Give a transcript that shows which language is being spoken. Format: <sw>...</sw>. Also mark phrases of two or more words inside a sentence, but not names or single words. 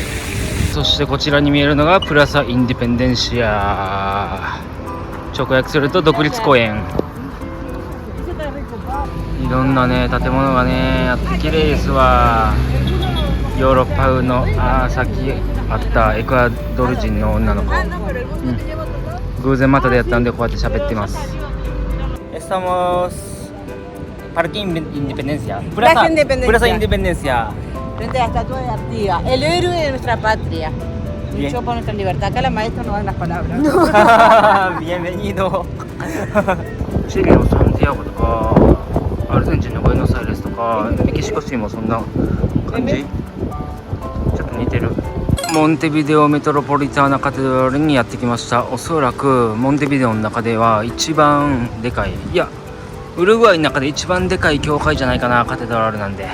<ja>そしてこちらに見えるのがプラサインディペンデンシア、直訳すると独立公園。いろんなね建物がねあって綺麗ですわ。ヨーロッパ風のさっきあったエクアドル人の女の子、偶然また出会ったんでこうやって喋ってます。</ja> <es>Estamos Parque Independencia, Plaza Independencia, frente a la estatua de Artigas, el héroe de nuestra patria. Bien. Luchó por nuestra libertad. Acá la maestra no dan las palabras. Bienvenido.</es> <ja>チリのサンティアゴとかアルゼンチンのブエノスアイレスとかメキシコシティもそんな感じ。ちょっと似てる。モンテビデオメトロポリターナカテドラルにやってきました。おそらくモンテビデオの中では一番でかい、いやウルグアイの中で一番でかい教会じゃないかな。カテドラルなんで。</ja>